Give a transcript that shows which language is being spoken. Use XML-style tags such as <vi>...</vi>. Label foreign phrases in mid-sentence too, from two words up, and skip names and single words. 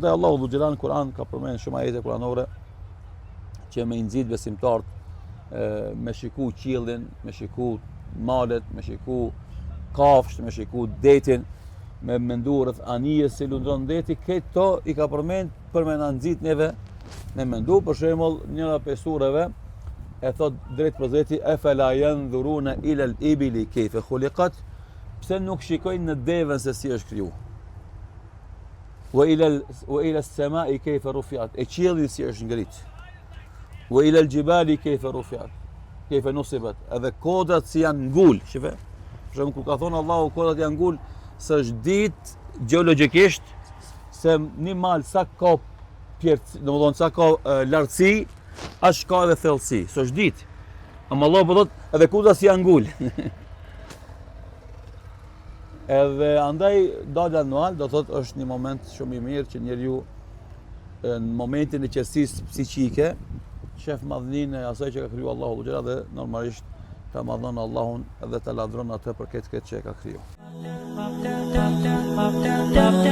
<sq>Andaj Allahu Dhul Xhelal në Kur'an ka përmendur shumë ajete kuranore që me nxit besimtarët me shiku qiellin, me shiku malet, me shiku kafsht, me shiku detin, me mendu rreth anijes si lundron deti, këto i ka përmend për me na nxit neve me mendu. Për shembull, njëra prej sureve e thot drejt për drejti</sq> <ar>أفلا ينظرون إلى الإبل كيف خلقت,</ar> <sq>pse nuk shikojnë në devën se si është kriju.</sq> <ar>وإلى السماء كيف رفعت,</ar> <sq>e qielli si është ngrit.</sq> <ar>وإلى الجبال كيف رفعت كيف نصبت,</ar> <sq>edhe kodrat si janë ngul, shife. Për shembull, kur ka thonë Allahu kodrat janë ngul, s'është ditë gjeologjikisht se një mal sa ka domethënë sa ka lartësi, as ka edhe thellësi, s'është ditë. Ama Allah po thotë edhe kodrat si janë ngul. Edhe andaj dalja në mal do thotë është një moment shumë i mirë që njeriu në momentin e qetësisë psiqike shef madhninë e asaj që ka kriju Allahu Dhul Xhelal dhe normalisht ta madhon Allahun edhe ta lavdron atë për këtë që e ka kriju.</sq>